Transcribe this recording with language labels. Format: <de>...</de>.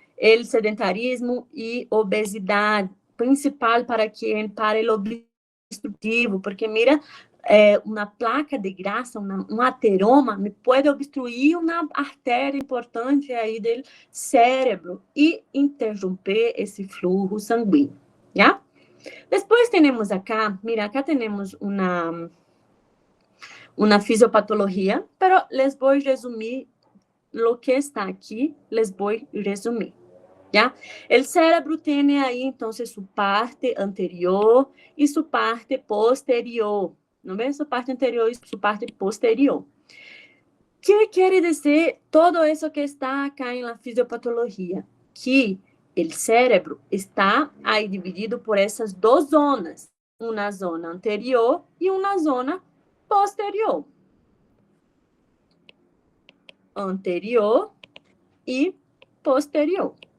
<es>El sedentarismo</es> <pt>e obesidade, principal para o obstrutivo, porque</pt> <es>mira,</es> <pt>uma placa de grasa, um ateroma, me pode obstruir uma artéria importante aí do cérebro e interromper esse fluxo sanguíneo, já? Depois temos acá, mira, acá temos uma fisiopatologia,</pt> <es>pero les</es> <pt>vou resumir</pt> <es>lo que está</es> <pt>aqui, les vou resumir, ¿ya?</pt> <es>El cérebro tiene ahí entonces su parte anterior y su parte posterior, ¿no ves? Su parte anterior y su parte posterior. ¿Qué quiere decir todo eso que está acá en la fisiopatología? Que el cerebro está ahí dividido por</es> <pt>essas duas zonas, uma zona anterior e uma zona posterior. Anterior e posterior.</pt>